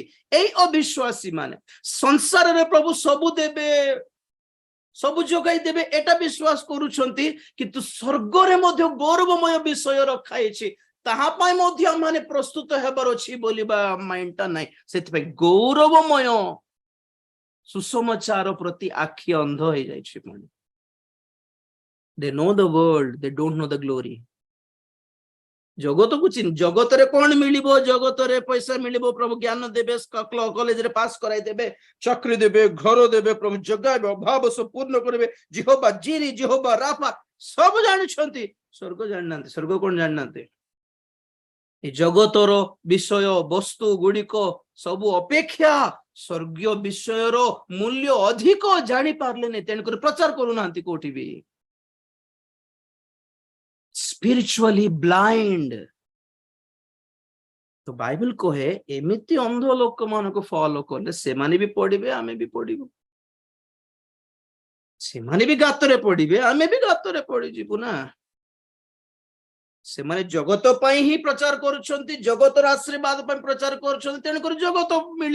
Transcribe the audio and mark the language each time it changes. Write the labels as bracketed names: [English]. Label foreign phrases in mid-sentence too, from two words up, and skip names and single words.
[Odia] ଏଇ ଅବିଶ୍ୱାସୀ ମାନେ ସଂସାରରେ ପ୍ରଭୁ ସବୁ ଦେବେ, ସବୁ ଯୋଗାଇ ଦେବେ, ଏଟା ବିଶ୍ୱାସ କରୁଛନ୍ତି, କିନ୍ତୁ ସ୍ୱର୍ଗରେ ମଧ୍ୟ ଗୌରବମୟ ବିଷୟ ରଖାଯାଇଛି, ତାହା ପାଇଁ ମଧ୍ୟ ମାନେ ପ୍ରସ୍ତୁତ ହେବାର ଅଛି ବୋଲିବା ମାଇଣ୍ଡଟା ନାହିଁ। ସେଥିପାଇଁ ଗୌରବମୟ ସୁସମାଚାର ପ୍ରତି ଆଖି ଅନ୍ଧ ହେଇଯାଇଛି। [English] ମାନେ they know the world, they don't know the glory. [Odia] ଜଗତକୁ ଚିହ୍ନ, ଜଗତରେ କଣ ମିଳିବ? ଜଗତରେ ପଇସା ମିଳିବ, ପ୍ରଭୁ ଜ୍ଞାନ ଦେବେ, କଲେଜରେ ପାସ୍ କରାଇ ଦେବେ, ଚାକରି ଦେବେ, ଘର ଦେବେ, ପ୍ରଭୁ ଜଗାଇବେ, ଅଭାବ ସବୁ ପୂର୍ଣ୍ଣ କରିବେ, ଜିହୋବା ଜିରି, ଜିହୋବା ରାଫା, ସବୁ ଜାଣିଛନ୍ତି, ସ୍ୱର୍ଗ ଜାଣିନାହାନ୍ତି। ସ୍ୱର୍ଗ କଣ ଜାଣିନାହାନ୍ତି? ଏ ଜଗତର ବିଷୟ ବସ୍ତୁ ଗୁଡିକ ସବୁ ଅପେକ୍ଷା ସ୍ୱର୍ଗୀୟ ବିଷୟର ମୂଲ୍ୟ ଅଧିକ ଜାଣିପାରିଲେନି, ତେଣୁକରି ପ୍ରଚାର କରୁନାହାନ୍ତି କୋଉଠି ବି। [English] spiritually blind। [Odia] ତ ବାଇବେଲ କହେ ଏମିତି ଅନ୍ଧ ଲୋକମାନଙ୍କୁ ଫଲୋ କଲେ ସେମାନେ ବି ପଡିବେ, ଆମେ ବି ପଡିବୁ। ସେମାନେ ବି ଗାତରେ ପଡିବେ, ଆମେ ବି ଗାତରେ ପଡିଯିବୁ ନା। ସେମାନେ ଜଗତ ପାଇଁ ହିଁ ପ୍ରଚାର କରୁଛନ୍ତି, ଜଗତର ଆଶୀର୍ବାଦ ପାଇଁ ପ୍ରଚାର କରୁଛନ୍ତି, ତେଣୁକରି ଜଗତ ମିଳିବ।